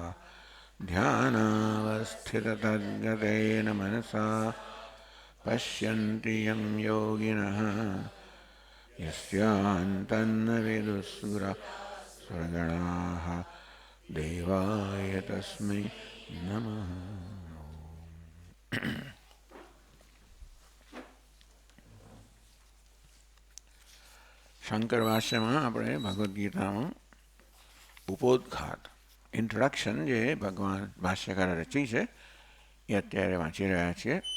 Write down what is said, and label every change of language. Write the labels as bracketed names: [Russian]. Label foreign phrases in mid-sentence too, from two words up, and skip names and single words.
[Sanskrit] ध्यानावस्थिततद्गतेन मनसा पश्यन्ति यं योगिनः यस्यान्तन्न विदुःसुरगणाः देवाय तस्मै नमः। [Gujarati] શંકર ભાષ્યમાં આપણે ભગવદ્ ગીતામાં ઉપોદ્ઘાત ઇન્ટ્રોડક્શન જે ભગવાન ભાષ્યકારે રચી છે એ અત્યારે વાંચી રહ્યા છીએ.